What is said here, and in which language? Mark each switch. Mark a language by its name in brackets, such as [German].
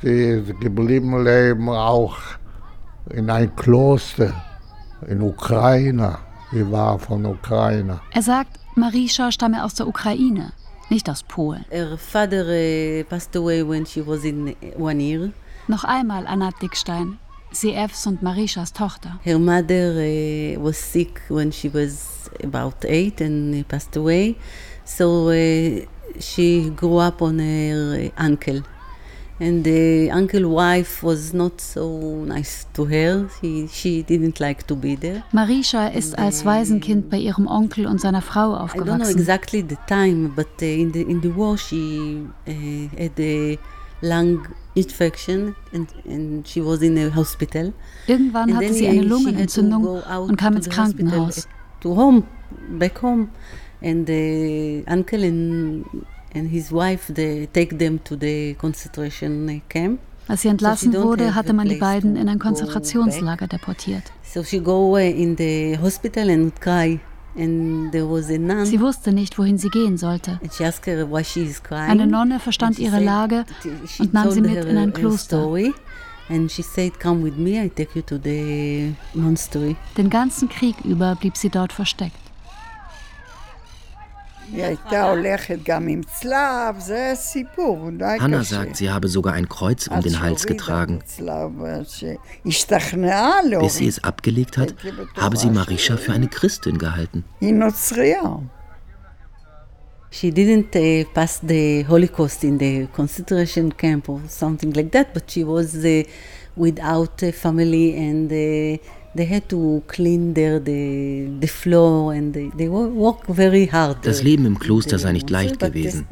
[German] Sie ist geblieben leben auch in ein Kloster in Ukraine. Sie war von Ukraine. Er sagt, Marisha stamme aus der Ukraine, nicht aus Polen. [English] Her father passed away when she was in 1 year. [German] Noch einmal Anna Dickstein, CFs und Marishas Tochter. [English] Her mother was sick when she was about 8 and passed away. So she grew up on her uncle. And the uncle's wife was not so nice to her. She didn't like to be there. [German] Marisha ist als Waisenkind bei ihrem Onkel und seiner Frau aufgewachsen. [English] I don't know exactly the time, but in the war she had a lung infection and she was in a hospital. [German] Irgendwann hatte sie eine Lungenentzündung und kam ins Krankenhaus. [English] To home, back home. And the uncle and his wife, they take them to the concentration camp. [German] Als sie entlassen wurde, hatte man die beiden in ein Konzentrationslager deportiert. [English] So she go in the hospital and cry. And there was a nun. [German] Sie wusste nicht, wohin sie gehen sollte. [English] And she asked her why she is crying. [German] Eine Nonne verstand ihre Lage und nahm sie mit in ein Kloster. [English] And she said, come with me, I take you to the monastery. [German] Den ganzen Krieg über blieb sie dort versteckt. Hanna sagt, sie habe sogar ein Kreuz um den Hals getragen. Bis sie es abgelegt hat, habe sie Marisha für eine Christin gehalten. [English] She didn't pass the Holocaust in the concentration camp or something like that, but she was without a family and they had to clean the floor and they work very hard. [German] Das Leben im Kloster sei nicht leicht gewesen.